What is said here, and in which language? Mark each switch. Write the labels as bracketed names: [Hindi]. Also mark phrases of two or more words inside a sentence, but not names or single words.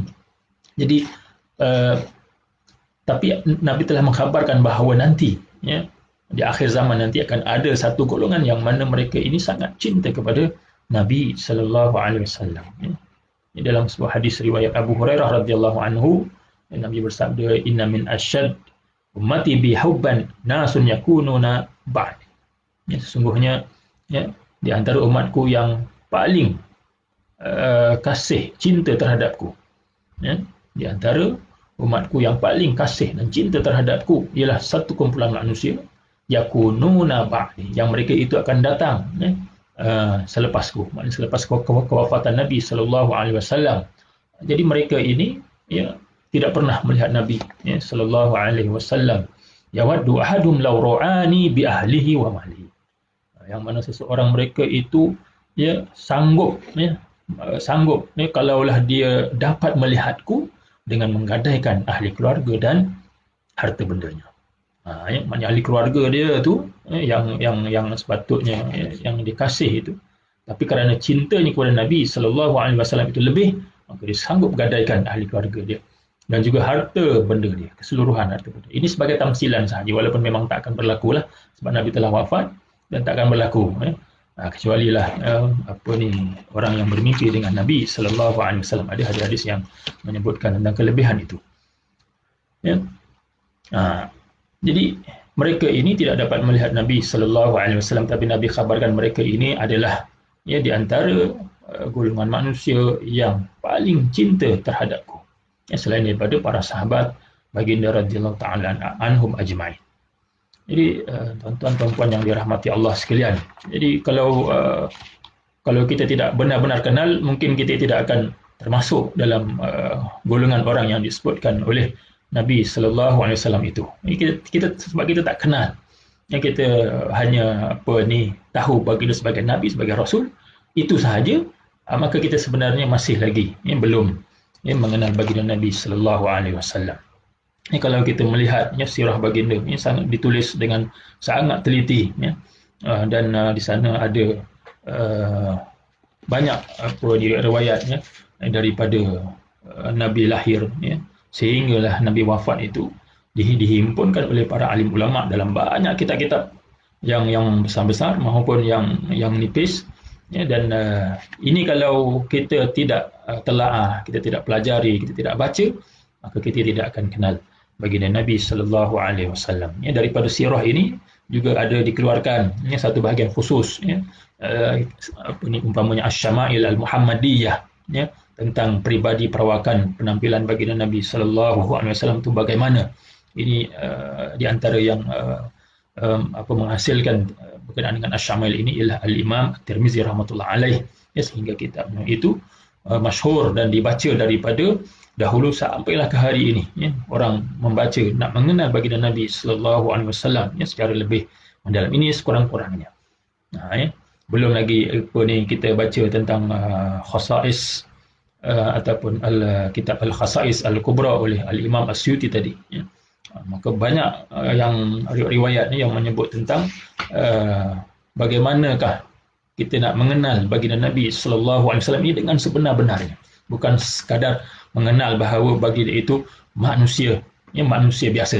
[Malay] Jadi tapi Nabi telah mengkhabarkan bahawa nanti, ya, di akhir zaman nanti akan ada satu golongan yang mana mereka ini sangat cinta kepada Nabi [Arabic] صلى الله عليه وسلم, [Malay] ya. Dalam sebuah hadis riwayat Abu Hurairah [Arabic] رضي الله عنه, [Malay] Nabi bersabda, [Arabic] إن من أشد أمتي بي حبا ناس يكونون بعد. [Malay] Ya, sesungguhnya, ya, di antara umatku yang paling kasih cinta terhadapku, ya, di antara umatku yang paling kasih dan cinta terhadapku ialah satu kumpulan manusia [Arabic] يكونون بعدي, [Malay] yang mereka itu akan datang, ya, selepasku, maknanya selepas kewafatan Nabi [Arabic] صلى الله عليه وسلم. [Malay] Jadi mereka ini, ya, tidak pernah melihat Nabi, [Arabic] ya, صلى الله عليه وسلم. يود أحدهم لو رآني بأهله وماله. [Malay] Yang mana seseorang mereka itu, ya, sanggup, ya, kalaulah dia dapat melihatku dengan menggadaikan ahli keluarga dan harta bendanya. Ya, maknanya ahli keluarga dia tu, yang sepatutnya, ya, yang dikasih itu, tapi kerana cintanya kepada Nabi [Arabic] صلى الله عليه وسلم [Malay] itu lebih, maka dia sanggup gadaikan ahli keluarga dia dan juga harta benda dia, keseluruhan harta benda. Ini sebagai tamsilan sahaja, walaupun memang tak akan berlaku lah sebab Nabi telah wafat dan tak akan berlaku, ya. Kecuali lah orang yang bermimpi dengan Nabi [Arabic] صلى الله عليه وسلم. [Malay] Ada hadis-hadis yang menyebutkan tentang kelebihan itu, ya. Jadi mereka ini tidak dapat melihat Nabi [Arabic] صلى الله عليه وسلم, [Malay] tapi Nabi khabarkan mereka ini adalah, ya, di antara golongan manusia yang paling cinta terhadapku, ya, selain daripada para sahabat baginda [Arabic] رضي الله تعالى عنهم أجمعين. [Malay] Jadi tuan-tuan dan puan yang dirahmati Allah sekalian, jadi kalau kita tidak benar-benar kenal, mungkin kita tidak akan termasuk dalam golongan orang yang disebutkan oleh Nabi [Arabic] صلى الله عليه وسلم [Malay] itu. Kita sebab kita tak kenal, ya, kita hanya tahu baginda sebagai Nabi, sebagai Rasul, itu sahaja, maka kita sebenarnya masih lagi, ya, belum, ya, mengenal baginda Nabi [Arabic] صلى الله عليه وسلم. [Malay] Kalau kita melihat, ya, sirah baginda, ya, sangat ditulis dengan sangat teliti, ya, dan di sana ada banyak riwayatnya daripada Nabi lahir, ya, sehinggalah Nabi wafat itu dihimpunkan oleh para alim ulama dalam banyak kitab-kitab yang besar-besar maupun yang nipis, ya, dan ini kalau kita tidak telaah, kita tidak pelajari, kita tidak baca, maka kita tidak akan kenal baginda Nabi [Arabic] صلى الله عليه وسلم. [Malay] Ya, daripada sirah ini juga ada dikeluarkan, ya, satu bahagian khusus, ya, umpamanya Asy-Syama'il Al-Muhammadiyah, ya, tentang peribadi perawakan penampilan baginda Nabi [Arabic] صلى الله عليه وسلم [Malay] itu bagaimana. Ini di antara yang menghasilkan berkenaan dengan Asy-Syama'il ini ialah Al-Imam At-Tirmizi [Arabic] رحمة الله عليه, [Malay] ya, sehingga kitabnya itu masyhur dan dibaca daripada dahulu sampailah ke hari ini, ya, orang membaca nak mengenal baginda Nabi [Arabic] صلى الله عليه وسلم, [Malay] ya, secara lebih mendalam. Ini sekurang-kurangnya. Ya, belum lagi kita baca tentang khasais ataupun kitab Al-Khasais Al-Kubra oleh Al-Imam Asyuti tadi, ya. Maka banyak yang riwayat yang menyebut tentang bagaimanakah kita nak mengenal baginda Nabi [Arabic] صلى الله عليه وسلم [Malay] ini dengan sebenar-benarnya, bukan sekadar mengenal bahawa baginda itu manusia, ya, manusia biasa.